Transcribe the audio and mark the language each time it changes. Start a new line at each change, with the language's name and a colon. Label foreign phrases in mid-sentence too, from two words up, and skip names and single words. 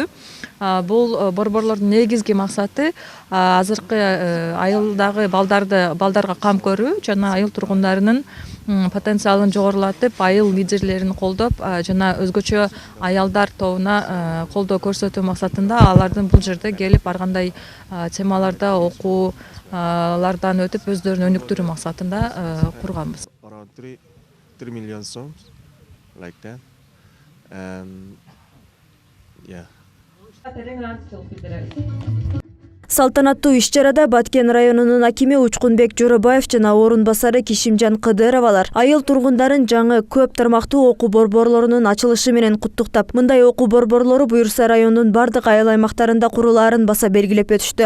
Kyrgyz: Бул борборлордун негизги максаты азыркы айылдагы балдарга кам көрүү жана айыл тургундарынын потенциалын жогорулатып, айыл лидерлерин колдоп жана өзгөчө аялдар тобуна колдоо көрсөтүү максатында алардын бул жерде келип ар кандай темаларда окуулардан өтүп өздөрүн өнүктүрүү максатында курганбыз.
English: Around 3 million songs like that, and yeah.
Kyrgyz: Салтанаттуу иш-чарада Баткен районунун акими Учкунбек Жоробаев жана орун басары Кишимжан Кыдыровалар айыл тургундарын жаңы көп тармактуу окуу борборлорунун ачылышы менен куттуктап, мындай окуу борборлору буюрса райондун бардык айыл аймактарында курулаарын баса белгилеп өтүштү.